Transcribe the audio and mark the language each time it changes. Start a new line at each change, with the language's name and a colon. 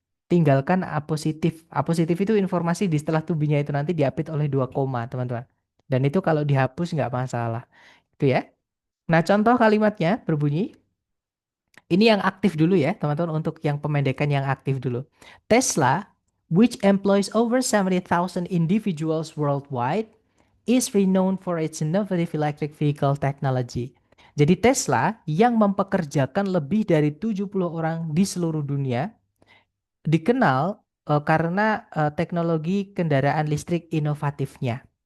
Indonesian: Tinggalkan apositif. Apositif itu informasi di setelah to be-nya itu nanti diapit oleh dua koma teman-teman. Dan itu kalau dihapus nggak masalah. Itu ya. Nah contoh kalimatnya berbunyi, ini yang aktif dulu ya, teman-teman, untuk yang pemendekan yang aktif dulu.
English: Tesla, which employs over 70,000 individuals worldwide, is renowned for its innovative electric vehicle technology.
Indonesian: Jadi Tesla yang mempekerjakan lebih dari 70 orang di seluruh dunia dikenal karena teknologi kendaraan listrik inovatifnya.